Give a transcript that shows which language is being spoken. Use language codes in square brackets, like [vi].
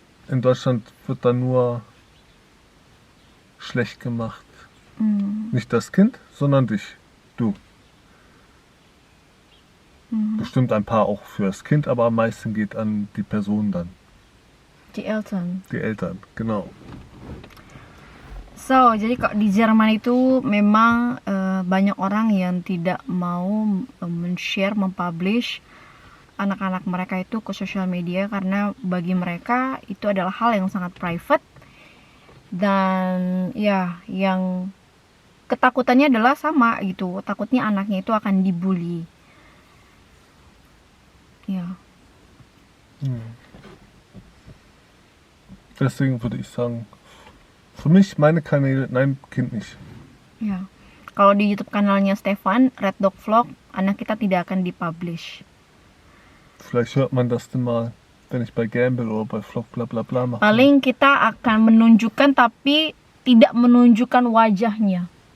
[de] In Deutschland wird dann nur schlecht gemacht. Nicht das Kind, sondern dich. Du. Bestimmt ein paar auch für das Kind, aber am meisten geht an die Person dann. Die Eltern. Die Eltern, genau. [id] So, jadi kok di Jerman itu memang banyak orang yang tidak mau men-share, mempublish anak-anak mereka itu ke sosial media karena bagi mereka itu adalah hal yang sangat private dan ya yang ketakutannya adalah sama gitu, takutnya anaknya itu akan dibully. [de] Ja. Deswegen würde ich sagen, für mich, meine Kanäle, nein, Kind nicht. [id] Ya. Kalau di YouTube kanalnya Stefan, Red Dog Vlog, anak kita tidak akan dipublish. [de] Vielleicht hört man das denn mal, wenn ich bei Gamble oder bei Vlog bla bla bla mache. [id] Paling kita akan menunjukkan tapi tidak menunjukkan wajahnya.